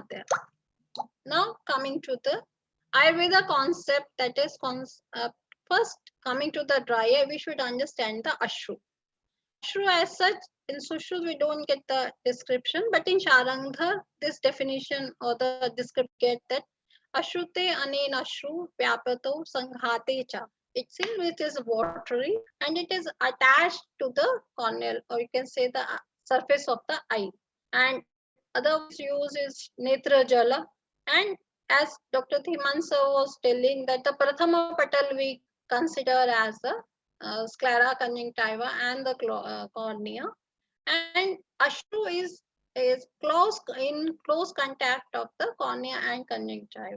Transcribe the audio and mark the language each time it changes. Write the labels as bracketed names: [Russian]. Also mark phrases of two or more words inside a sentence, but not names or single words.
[English] Now coming to the Ayurveda concept, that is first coming to the dry eye, we should understand the ashru. Ashru as such, in Sushru we don't get the description, but in Sharangdhar this definition or the description get that [Sanskrit] अश्रुते अनेन अश्रु व्यापतो संघाते च. [English] it seems it is watery and it is attached to the corneal, or you can say the surface of the eye. And otherwise use is [Sanskrit] नेत्र जल. [English] And as Dr. Dhiman sir was telling that the [Sanskrit] प्रथम पटल [English] we consider as the sclera conjunctiva and the cornea, and ashru is close contact of the cornea and conjunctiva.